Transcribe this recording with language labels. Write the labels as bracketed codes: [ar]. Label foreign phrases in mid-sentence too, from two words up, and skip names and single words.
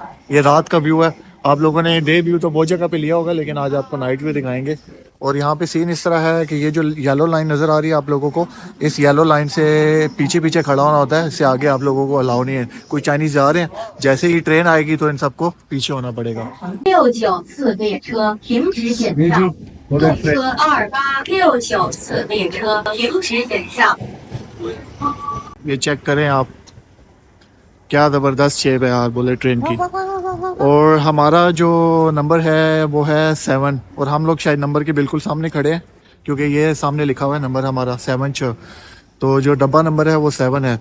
[hi] ये रात का व्यू है, आप लोगों ने [en] day view [hi] तो बहुत जगह पे लिया होगा, लेकिन आज आपको [en] night view [hi] दिखाएंगे। और यहाँ पे सीन इस तरह है कि ये जो [en] yellow line [hi] नज़र आ रही है आप लोगों को, इस [en] yellow line [hi] से पीछे पीछे खड़ा होना होता है, इससे आगे आप लोगों को अलाउ नहीं है। कोई चाइनीज़ जा रहे हैं, जैसे ही ट्रेन आएगी तो इन सबको पीछे होना पड़ेगा। [zh] 694 列车停止检票，动车28694列车停止检票。 [hi] ये चेक करें आप, क्या ज़बरदस्त शेप है यार [en] bullet train [hi] की। और हमारा जो नंबर है वो है 7, और हम लोग शायद नंबर के बिल्कुल सामने खड़े हैं, क्योंकि ये सामने लिखा हुआ है नंबर हमारा 7। तो जो डब्बा नंबर है वो 7 है।